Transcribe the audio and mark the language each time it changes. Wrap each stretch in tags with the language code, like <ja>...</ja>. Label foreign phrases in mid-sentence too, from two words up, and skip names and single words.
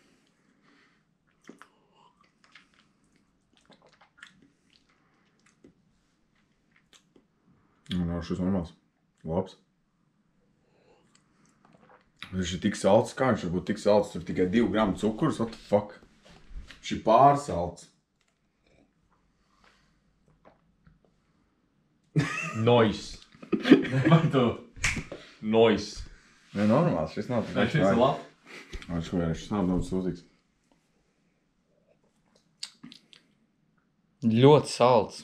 <lv>No, šis normāls. Labs. Viņš ir tik salds, kā viņš var būt tik salds? Tur tikai 2 gramu cukurs,</lv> <en>what the fuck?</en> <lv>Viņš ir pārsalds. Noise. Vai tu? Noise. Ne, normāls, šis nav tik Vai šis ir labs? Šis nav daudz sūdīgs. Ļoti salds.</lv>